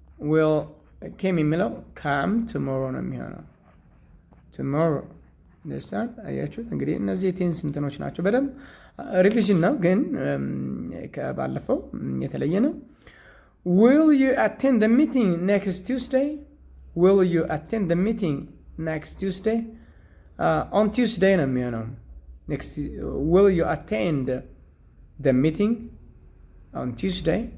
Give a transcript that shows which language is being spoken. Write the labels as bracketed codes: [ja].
[en] Will came in middle come tomorrow [am] ነው የሚሆነው [en] tomorrow. Understand? [am] አያችሁ እንግዲህ እነዚህ የቴንስ እንትኖች ናቸው። በደንብ ሪቪዥን ነው ግን ከባለፈው የተለየ ነው። [en] Will you attend the meeting next Tuesday? Will you attend the meeting next Tuesday? On Tuesday [am] ነው የሚሆነው። [en] Will you attend the meeting on Tuesday?